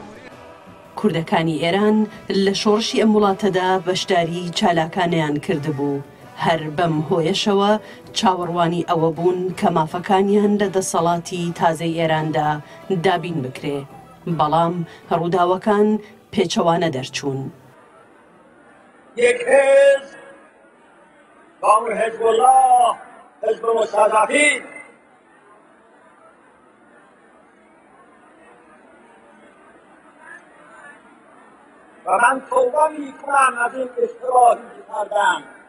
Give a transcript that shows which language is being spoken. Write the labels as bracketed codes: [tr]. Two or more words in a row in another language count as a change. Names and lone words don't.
[ckb] کوردەکانی ئێران لە شۆڕشی ئەم وڵاتەدا بەشداری چالاکانیان کردبوو. هەر بەم هۆیشەوە چاوەڕوانی ئەوە بوون کە مافەکانیان لە دەسەڵاتی تازەی ئێراندا دابین بکرێ، بەڵام ڕووداوەکان پێچەوانە دەرچوون. [fa] یک حزب با اون حزب الله، حزب مستضعفین، و من توبه میکنم از این اشتباهی که کردم.